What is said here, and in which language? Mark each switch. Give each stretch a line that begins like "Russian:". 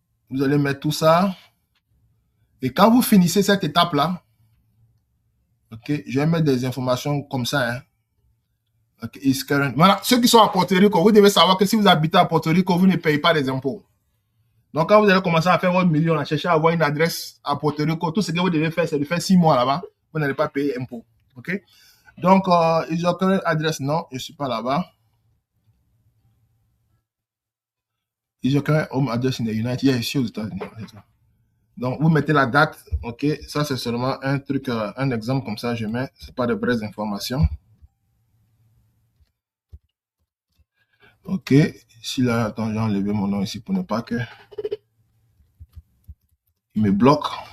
French: Vous allez mettre tout ça. Et quand vous finissez cette étape-là, OK, je vais mettre des informations comme ça. Hein. OK,
English: it's current.
French: Voilà, ceux qui sont à Porto Rico, vous devez savoir que si vous habitez à Porto Rico, vous ne payez pas les impôts. Donc, quand vous allez commencer à faire votre million, à chercher à avoir une adresse à Porto Rico, tout ce que vous devez faire, c'est de faire 6 mois là-bas. Vous n'allez pas payer impôts. OK? Donc,
English: is your current address?
French: Non, je ne suis pas là-bas.
English: Is your current home address in the United?
French: Yeah, ici aux États-Unis. Donc, vous mettez la date. OK, ça, c'est seulement un truc, un exemple comme ça, je mets. Ce n'est pas de vraies informations. OK, ici, là, attends, j'ai enlevé mon nom ici pour ne pas que il me bloque.